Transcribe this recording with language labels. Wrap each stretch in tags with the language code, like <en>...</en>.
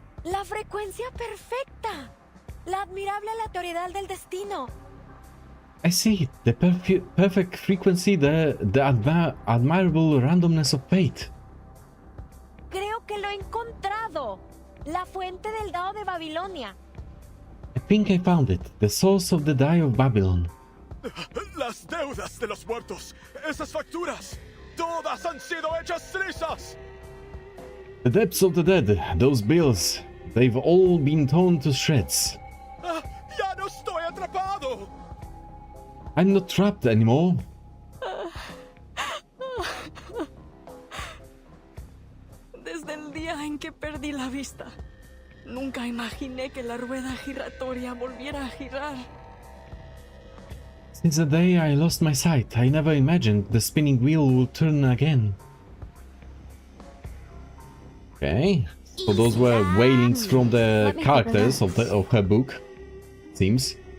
<es>La frecuencia perfecta. La admirable aleatoriedad del destino.</es> <en>I see. The perfect frequency, the admirable randomness of fate.</en> <es>Creo que lo he encontrado. La fuente del Dao de Babilonia.</es> <en>I think I found it. The source of the die of Babylon.</en> <es>Las deudas de los muertos. Esas facturas. Todas han sido hechas trizas.</es> <en>The debts of the dead. Those bills. They've all been torn to shreds.</en> <es>Ya no estoy atrapado.</es> <en>I'm not trapped anymore.</en> <es>Desde el día en que perdí la vista, nunca imaginé que la rueda giratoria volviera a girar.</es> <en>Since the day I lost my sight, I never imagined the spinning wheel would turn again. Okay, so those were wailings from the characters of her book, seems.</en>